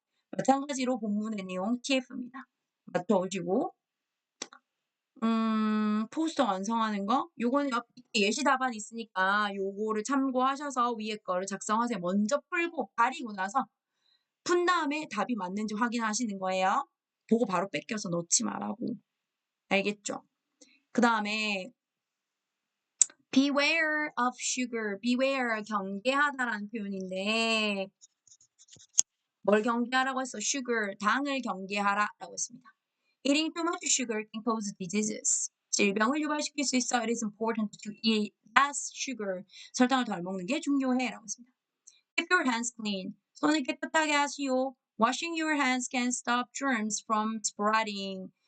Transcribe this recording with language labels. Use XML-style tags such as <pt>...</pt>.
<ko>마찬가지로 본문의 내용 TF입니다. 맞춰오시고 포스터 완성하는 거 요거는 예시 답안 있으니까 요거를 참고하셔서 위에 거를 작성하세요. 먼저 풀고 가리고 나서 푼 다음에 답이 맞는지 확인하시는 거예요. 보고 바로 뺏겨서 넣지 말라고. 알겠죠? 그 다음에</ko> <en>beware of sugar.</en> <ko>beware 경계하다라는 표현인데 뭘 경계하라고 했어? sugar 당을 경계하라라고 했습니다.</ko> <en>Eating too much sugar can cause diseases.</en> <ko>질병을 유발시킬 수 있어.</ko> <en>It is important to eat less sugar.</en> <ko>설탕을 덜 먹는 게 중요해라고 했습니다.</ko> <en>Keep your hands clean.</en> <ko>손을 깨끗하게 하시오.</ko> <en>Washing your hands can stop germs from spreading.</en>